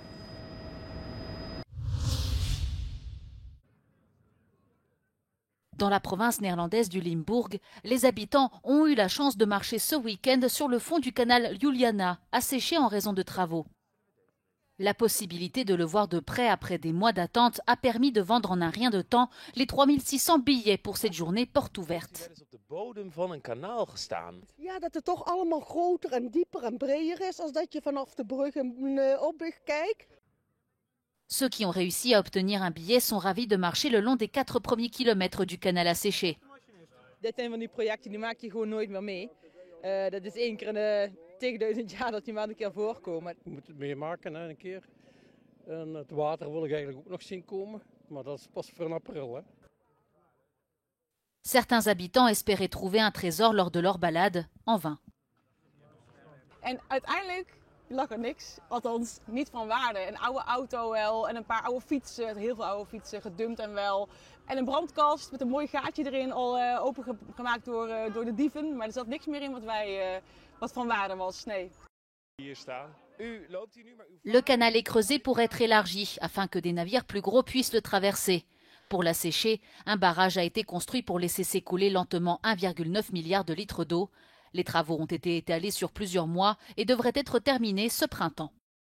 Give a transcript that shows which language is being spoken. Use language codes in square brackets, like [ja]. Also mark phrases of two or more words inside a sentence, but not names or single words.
[fr] Dans la province néerlandaise du Limbourg, les habitants ont eu la chance de marcher ce week-end sur le fond du canal Juliana, asséché en raison de travaux. La possibilité de le voir de près après des mois d'attente a permis de vendre en un rien de temps les 3600 billets pour cette journée porte ouverte. [nl] Ja, dat het toch allemaal groter en dieper en breder is als dat je vanaf de brug een opweg kijkt. [fr] Ceux qui ont réussi à obtenir un billet sont ravis de marcher le long des 4 premiers kilomètres du canal asséché. [nl] Dit zijn van die projecten die maak je gewoon nooit meer mee. Dat is 1 keer in de 10.000 jaar dat die maar een keer voorkomen. Je moet het meemaken een keer. En het water wil ik eigenlijk ook nog zien komen, maar dat is pas voor april. Hè. [fr] Certains habitants espéraient trouver un trésor lors de leur balade, en vain. [nl] En uiteindelijk lag er niks, althans niet van waarde. Een oude auto wel en een paar oude fietsen, heel veel oude fietsen, gedumpt en wel. En een brandkast met een mooi gaatje erin, al opengemaakt door de dieven. Maar er zat niks meer in wat van waarde was, nee. Hier staan. U loopt hier nu, maar [fr] Le canal est creusé pour être élargi, afin que des navires plus gros puissent le traverser. Pour l'assécher, un barrage a été construit pour laisser s'écouler lentement 1,9 milliard de litres d'eau. Les travaux ont été étalés sur plusieurs mois et devraient être terminés ce printemps.